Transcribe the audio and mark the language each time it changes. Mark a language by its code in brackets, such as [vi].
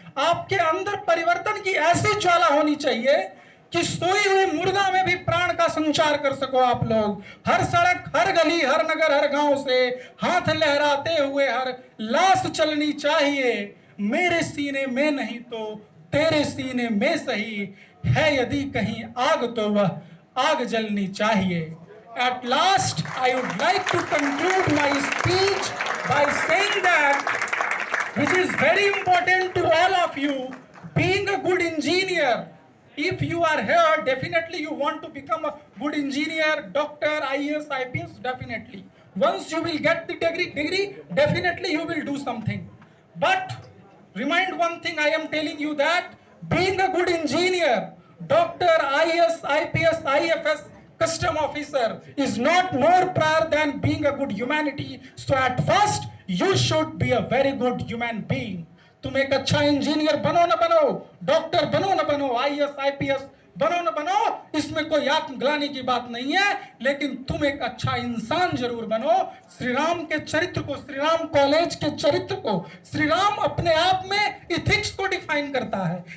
[hi] आपके अंदर परिवर्तन की ऐसी ज्वाला होनी चाहिए कि सोई हुई मुर्दा में भी प्राण का संचार कर सको आप लोग। हर सड़क, हर गली, हर नगर, हर गांव से हाथ लहराते हुए हर लाश चलनी चाहिए। मेरे सीने में नहीं तो तेरे सीने में सही है, यदि कहीं आग तो वह आग जलनी चाहिए। [en] At last, I would like to conclude my speech by saying that, which is very important to all of you, being a good engineer. If you are here, definitely you want to become a good engineer, doctor, IAS, IPS, definitely. Once you will get the degree, definitely you will do something. But remind one thing, I am telling you that being a good engineer, doctor, IAS, IPS, IFS, custom officer is not more prior than being a good humanity. So at first, you should be a very good human being. [hi] तुम एक अच्छा engineer बनो ना बनो, doctor बनो ना बनो, IAS IPS बनो ना बनो, इसमें कोई आत्मग्लानि की बात नहीं है, लेकिन तुम एक अच्छा इंसान जरूर बनो। श्री राम के चरित्र को, श्री राम कॉलेज के चरित्र को, श्री राम अपने आप में इथिक्स को डिफाइन करता है।